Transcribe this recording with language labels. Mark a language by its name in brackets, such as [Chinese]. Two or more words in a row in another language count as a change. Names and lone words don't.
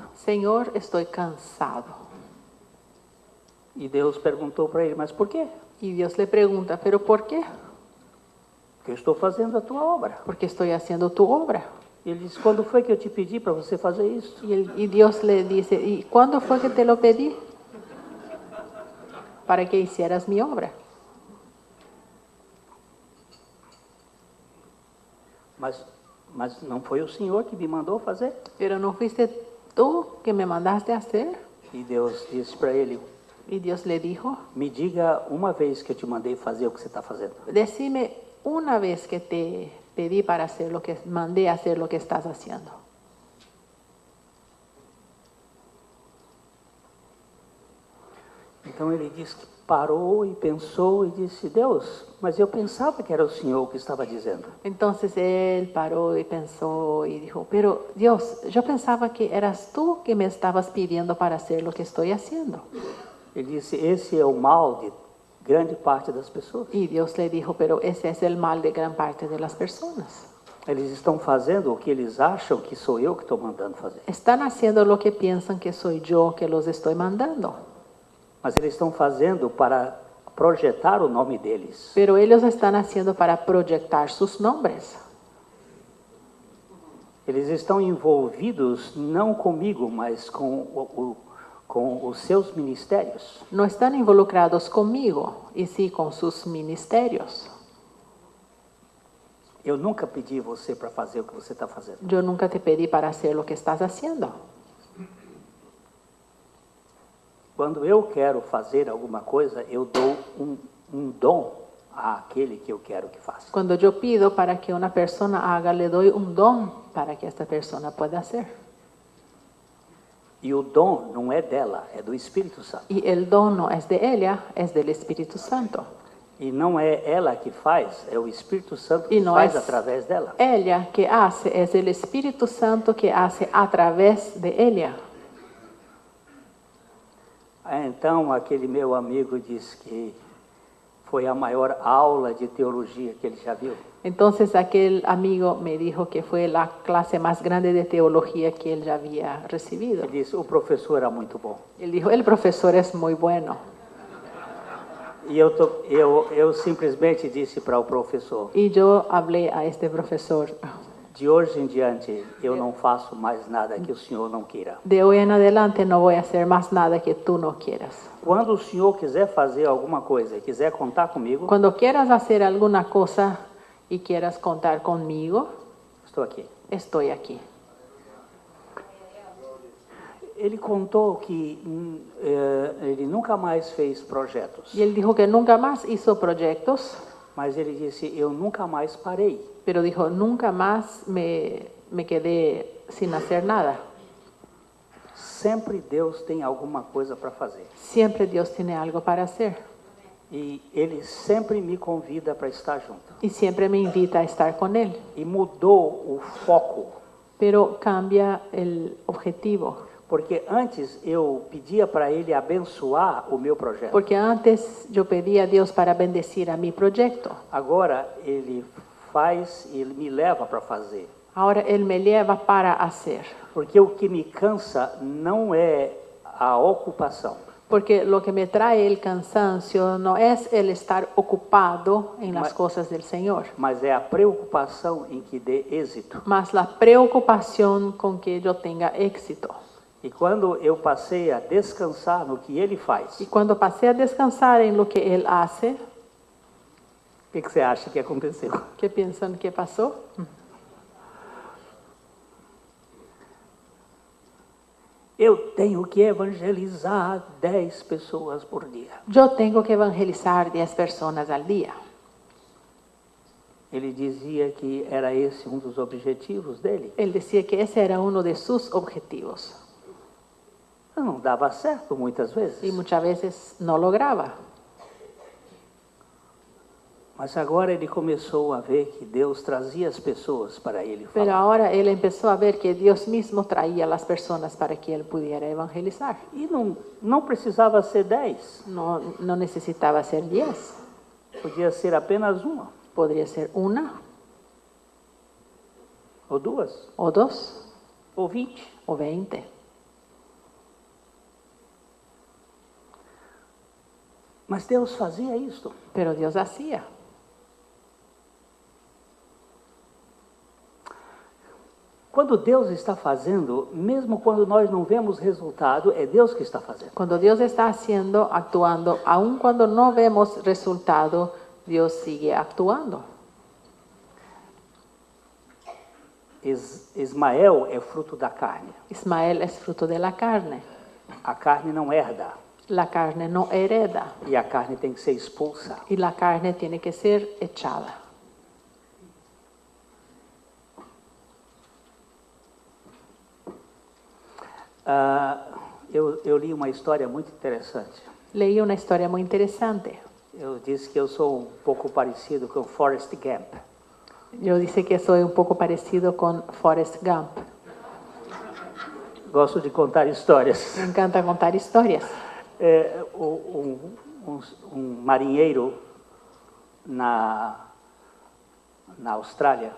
[Spanish] Señor, estoy cansado. [Portuguese] E Deus perguntou para ele: mas por quê? [Spanish] Y Dios le pregunta, ¿pero por qué? [Portuguese] Porque eu estou fazendo a tua obra. [Spanish] Porque estoy haciendo tu obra. [Portuguese] E ele disse: quando foi que eu te pedi para você fazer isso? [Spanish] Y Dios le dice, ¿y cuándo fue que te lo pedí? Para que hicieras mi obra. [Portuguese] Mas não foi o Senhor que me mandou fazer? [Spanish] Pero no fuiste tú que me mandaste a hacer. [Portuguese] E Deus disse para ele: [Spanish] Y Dios le dijo, [Portuguese] me diga uma vez que eu te mandei fazer o que você está fazendo. [Spanish] decime una vez que te pedí para hacer lo que mandé a hacer lo que estás haciendo. [Portuguese] Então ele disse que parou e pensou e disse: Deus, mas eu pensava que era o Senhor que estava dizendo. [Spanish] Entonces él paró y pensó y dijo, pero Dios, yo pensaba que eras tú que me estabas pidiendo para hacer lo que estoy haciendo. [Portuguese] Ele disse: esse é o mal de grande parte das pessoas. [Spanish] Y Dios le dijo, pero ese es el mal de gran parte de las personas. [Portuguese] Eles estão fazendo o que eles acham que sou eu que estou mandando fazer. [Spanish] Están haciendo lo que piensan que soy yo que los estoy mandando. [Portuguese] Mas eles estão fazendo para projetar o nome deles. [Spanish] Pero ellos están haciendo para proyectar sus nombres. [Portuguese] Eles estão envolvidos não comigo, mas com os seus ministérios. [Spanish] No están involucrados conmigo, y sí con sus ministerios. [Portuguese] Eu nunca pedi você para fazer o que você está fazendo. [Spanish] Yo nunca te pedí para hacer lo que estás haciendo. [Portuguese] Quando eu quero fazer alguma coisa, eu dou um dom àquele que eu quero que faça. [Spanish] Cuando yo pido para que una persona haga, le doy un don para que esta persona pueda hacer. [Portuguese] E o dom não é dela, é do Espírito Santo. [Spanish] Y el don no es de ella, es del Espíritu Santo. [Portuguese] E não é ela que faz, é o Espírito Santo que E não faz é através dela. [Spanish] Ella que hace, es el Espíritu Santo que hace a través de ella. [Portuguese] Então, aquele meu amigo disse que foi a maior aula de teologia que ele já viu. [Spanish] Entonces aquel amigo me dijo que fue la clase más grande de teología que él ya había recibido. [Portuguese] Ele disse: o professor era muito bom. [Spanish] Él dijo, el profesor es muy bueno. [Portuguese] E eu simplesmente disse para o professor: [Spanish] Y yo hablé a este profesor, [Portuguese] de hoje em diante, eu não faço mais nada que o senhor não queira. [Spanish] de hoy en adelante no voy a hacer más nada que tú no quieras. [Portuguese] Quando o senhor quiser fazer alguma coisa e quiser contar comigo, [Spanish] Cuando quieras hacer alguna cosa y quieras contar conmigo, [Portuguese] estou aqui. [Spanish] estoy aquí. [Portuguese] Ele contou que ele nunca mais fez projetos, [Spanish] Y él dijo que nunca más hizo proyectos, [Portuguese] mas ele disse: eu nunca mais parei. [Spanish] pero dijo, nunca más me quedé sin hacer nada. [Portuguese] Sempre Deus tem alguma coisa para fazer. [Spanish] Siempre Dios tiene algo para hacer. [Portuguese] E Ele sempre me convida para estar junto. [Spanish] Y siempre me invita a estar con Él. [Portuguese] E mudou o foco, [Spanish] Pero cambia el objetivo. [Portuguese] porque antes eu pedia para Ele abençoar o meu projeto. [Spanish] Porque antes yo pedía a Dios para bendecir a mi proyecto. [Portuguese] Agora Ele faz e Ele me leva para fazer. [Spanish] Ahora Él me lleva para hacer. [Portuguese] Porque o que me cansa não é a ocupação, [Spanish] Porque lo que me trae el cansancio no es el estar ocupado en las cosas del Señor, [Portuguese] mas é a preocupação em que dê êxito. [Spanish] más la preocupación con que yo tenga éxito. [Portuguese] E quando eu passei a descansar no que Ele faz, [Spanish] Y cuando pasé a descansar en lo que Él hace, [Portuguese] o que você acha que aconteceu? [Spanish] ¿qué piensan que pasó? [Portuguese] Eu tenho que evangelizar 10 pessoas por dia. [Spanish] Yo tengo que evangelizar 10 personas al día. [Portuguese] Ele dizia que era esse um dos objetivos dele. [Spanish] Él decía que ese era uno de sus objetivos. [Portuguese] Não dava certo muitas vezes. [Spanish] Y muchas veces no lograba. [Portuguese] Mas agora ele começou a ver que Deus trazia as pessoas para ele [Spanish] Pero [Portuguese] falar. [Spanish] ahora él empezó a ver que Dios mismo traía a las personas para que él pudiera evangelizar. [Portuguese] E não precisava ser 10. [Spanish] No necesitaba ser 10. [Portuguese] Podia ser apenas uma, [Spanish] Podría ser una, [Portuguese] ou duas, [Spanish] o 2, [Portuguese] ou 20. [Spanish] o 20. [Portuguese] Mas Deus fazia isto. [Spanish] Pero Dios hacía. [Portuguese] Quando Deus está fazendo, mesmo quando nós não vemos resultado, é Deus que está fazendo. [Spanish] Cuando Dios está haciendo, actuando, aun cuando no vemos resultado, Dios sigue actuando. [Portuguese] Ismael é fruto da carne. [Spanish] Ismael es fruto de la carne. [Portuguese] A carne não herda. [Spanish] La carne no hereda [Portuguese] E a carne tem que ser expulsa. [Spanish] y la carne tiene que ser echada. [Portuguese] Eu li uma história muito interessante. [Spanish] Leí una historia muy interesante. [Portuguese] Eu disse que eu sou um pouco parecido com Forrest Gump. [Spanish] Yo dice que soy un poco parecido con Forrest Gump. [Portuguese] Gosto de contar histórias. [Spanish] Me encanta contar historias. [Portuguese] Um marinheiro na Austrália,